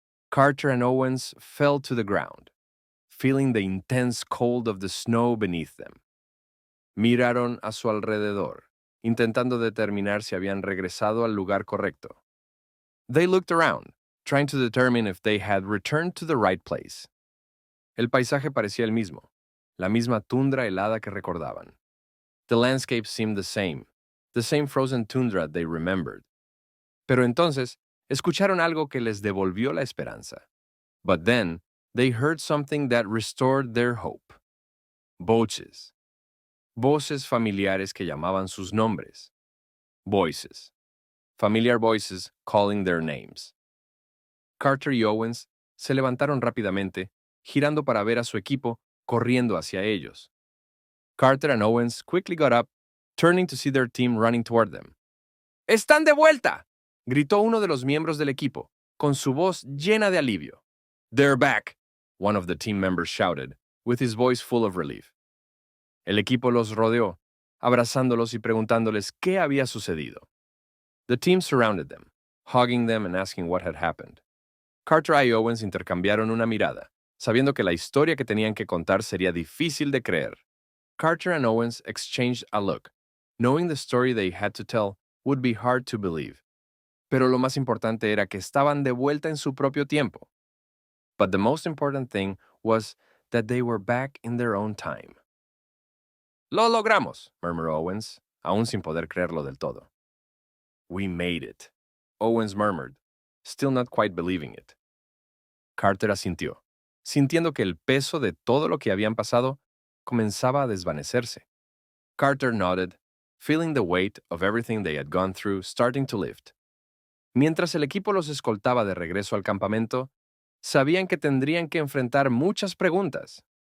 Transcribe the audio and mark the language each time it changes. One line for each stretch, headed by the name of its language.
English: Carter and Owens fell to the ground, feeling the intense cold of the snow beneath them.
Spanish: Miraron a su alrededor, intentando determinar si habían regresado al lugar correcto.
English: They looked around, trying to determine if they had returned to the right place.
Spanish: El paisaje parecía el mismo, la misma tundra helada que recordaban.
English: The landscape seemed the same frozen tundra they remembered.
Spanish: Pero entonces, escucharon algo que les devolvió la esperanza.
English: But then, they heard something that restored their hope.
Spanish: Voces. Voces familiares que llamaban sus nombres.
English: Voices. Familiar voices calling their names.
Spanish: Carter y Owens se levantaron rápidamente, girando para ver a su equipo corriendo hacia ellos.
English: Carter and Owens quickly got up, turning to see their team running toward them.
Spanish: ¡Están de vuelta!, gritó uno de los miembros del equipo, con su voz llena de alivio.
English: They're back, one of the team members shouted, with his voice full of relief.
Spanish: El equipo los rodeó, abrazándolos y preguntándoles qué había sucedido.
English: The team surrounded them, hugging them and asking what had happened.
Spanish: Carter y Owens intercambiaron una mirada, sabiendo que la historia que tenían que contar sería difícil de creer.
English: Carter and Owens exchanged a look, knowing the story they had to tell would be hard to believe.
Spanish: Pero lo más importante era que estaban de vuelta en su propio tiempo.
English: But the most important thing was that they were back in their own time.
Spanish: Lo logramos,
English: murmured
Spanish: Owens, aún sin poder creerlo del todo.
English: We made it, Owens murmured, still not quite believing it.
Spanish: Carter asintió, sintiendo que el peso de todo lo que habían pasado comenzaba a desvanecerse.
English: Carter nodded, feeling the weight of everything they had gone through starting to lift.
Spanish: Mientras el equipo los escoltaba de regreso al campamento, sabían que tendrían que enfrentar muchas preguntas.